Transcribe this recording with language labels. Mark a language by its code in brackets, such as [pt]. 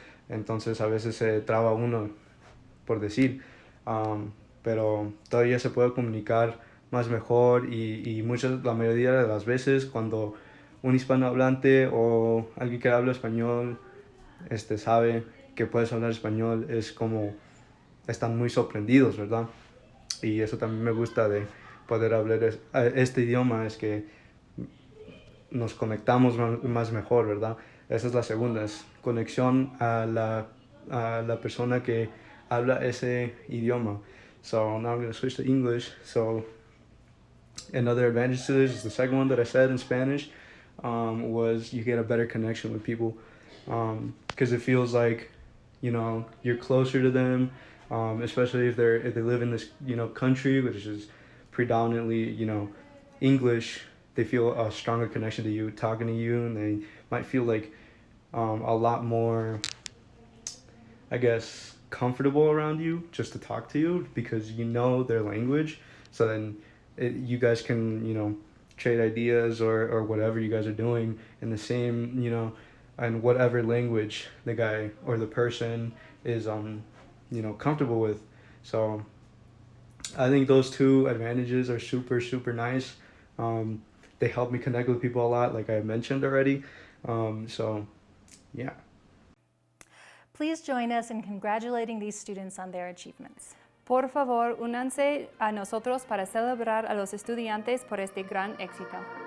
[es] Entonces a veces se traba uno por decir, pero todavía se puede comunicar más mejor y la mayoría de las veces cuando un hispanohablante o alguien que habla español sabe que puedes hablar español, es como están muy sorprendidos, ¿verdad? Y eso también me gusta de poder hablar este idioma, es que nos conectamos más mejor, ¿verdad? Esa es la segunda, es conexión a la persona que habla ese idioma. [en] So now I'm going to switch to English. So another advantage to this is the second one that I said in Spanish, was you get a better connection with people, because it feels like, you're closer to them, especially if they live in this country which is predominantly English. They feel a stronger connection to you talking to you, and they might feel like a lot more, I guess, comfortable around you just to talk to you because you know their language. So then you guys can, trade ideas or whatever you guys are doing in the same, and whatever language the guy or the person is, comfortable with. So I think those two advantages are super, super nice. They help me connect with people a lot, like I mentioned already. So, yeah. Please join us in congratulating these students on their achievements. [es] Por favor, únanse a nosotros para celebrar a los estudiantes por este gran éxito.